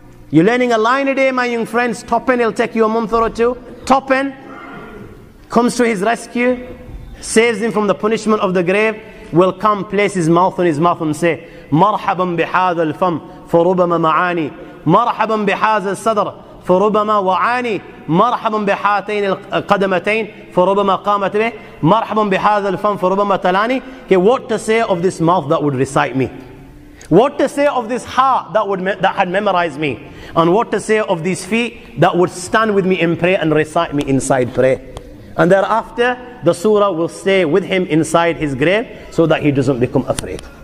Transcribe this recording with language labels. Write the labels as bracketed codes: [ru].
[en] You're learning a line a day, my young friends. Top end, it'll take you a month or two. Top end comes to his rescue, saves him from the punishment of the grave, will come, place his mouth on his mouth and say, [ar] Marhaban bihadha al-fam, farubama ma'ani. Marhaban bihadha al-sadr, فربما وعاني مرحبا بهاتين القدمتين فربما قامت به مرحبا بهذا الفم فربما تلاني. [en] Okay, what to say of this mouth that would recite me? What to say of this heart that had memorized me? And what to say of these feet that would stand with me in prayer and recite me inside prayer? And thereafter, the surah will stay with him inside his grave so that he doesn't become afraid.